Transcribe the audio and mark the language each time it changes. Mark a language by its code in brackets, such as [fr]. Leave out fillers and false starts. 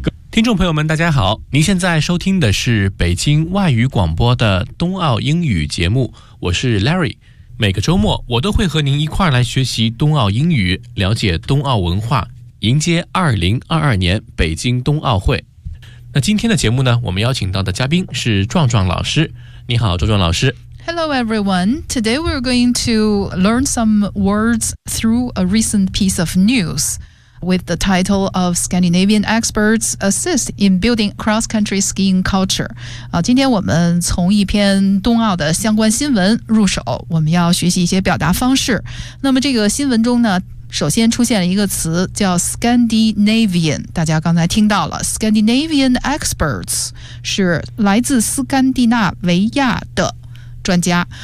[zh] 听众朋友们，大家好，您现在收听的是北京外语广播的冬奥英语节目，我是 Larry。每个周末，我都会和您一块来学习冬奥英语，了解冬奥文化，迎接2022年北京冬奥会。那今天的节目呢，我们邀请到的嘉宾是壮壮老师。你好，壮壮老师。 [en] Hello everyone. Today we're going to learn some words through a recent piece of news with the title of Scandinavian Experts Assist in Building Cross-Country Skiing Culture. [zh] 今天我们从一篇冬奥的相关新闻入手，我们要学习一些表达方式。那么这个新闻中呢，首先出现了一个词叫 Scandinavian， 大家刚才听到了 [en] Scandinavian experts [zh] 是来自斯堪的纳维亚的专家。